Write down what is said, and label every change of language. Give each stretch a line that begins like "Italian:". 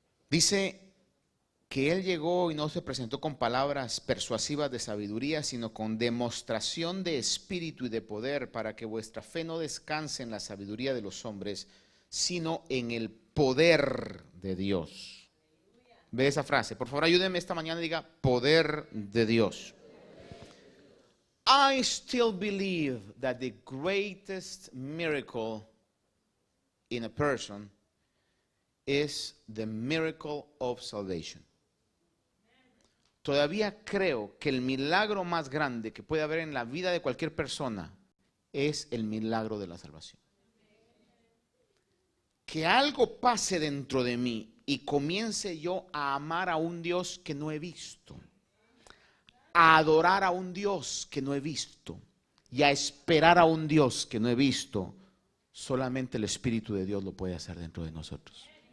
Spanish: Dice que él llegó y no se presentó con palabras persuasivas de sabiduría, sino con demostración de espíritu y de poder, para que vuestra fe no descanse en la sabiduría de los hombres, sino en el poder de Dios. Ve esa frase, por favor ayúdenme esta mañana y diga poder de Dios.
English: I still believe that the greatest miracle in a person is the miracle of salvation.
Spanish: Todavía creo que el milagro más grande que puede haber en la vida de cualquier persona es el milagro de la salvación. Que algo pase dentro de mí y comience yo a amar a un Dios que no he visto, a adorar a un Dios que no he visto y a esperar a un Dios que no he visto, solamente el Espíritu de Dios lo puede hacer dentro de nosotros.